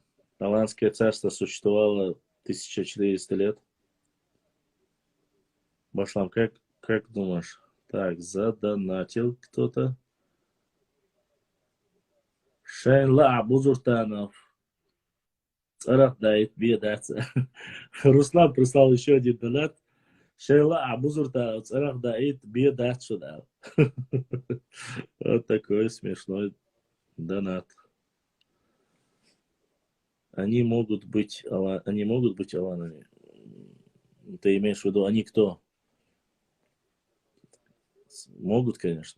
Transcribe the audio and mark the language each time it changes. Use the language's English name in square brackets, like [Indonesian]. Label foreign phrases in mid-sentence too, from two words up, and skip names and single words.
[Russian] Аланское царство существовало 1400 лет. Башлам, как думаешь? Так, задонатил кто-то. Шайнла Бузуртанов. Царах дает бедаться. Руслан прислал еще один донат. Шайла Бузуртанов. Царах дает бедаться. Вот такой смешной донат. Они могут быть аланами. Ты имеешь в виду, они кто? Могут, конечно.